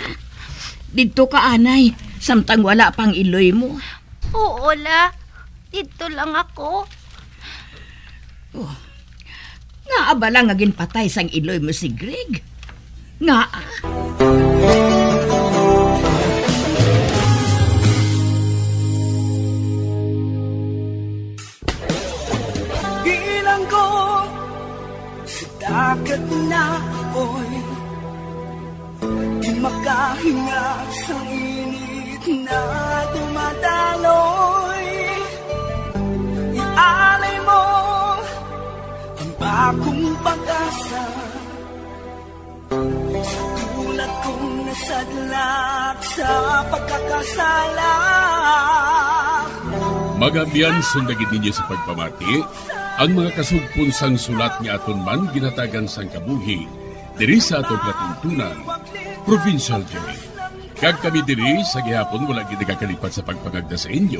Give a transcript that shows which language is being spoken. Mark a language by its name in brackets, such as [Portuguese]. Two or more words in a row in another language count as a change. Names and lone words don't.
[Hiligaynon] Dito ka anay, samtang wala pang iloy mo. [Filipino] Oo, la. Dito lang ako. [Hiligaynon] Nga abala nga ginpatay sang iloy mo si Greg. Nga [Filipino] Bilang ko sa dagat na apoy, di makahinga sa init na dumadaloy. Ialay mo ang bagong pag-asa sa tulad kong nasadlak sa pagkakasala. [Hiligaynon] Magabiyan sundagin ninyo sa pagpamati ang mga kasugpon sang sulat ni aton man ginatagan sang kabuhi diri sa atong katuntunan, Provincial Joy. Kag kami diri sa gihapon wala gid nakakalipat sa pagpangagda sa inyo.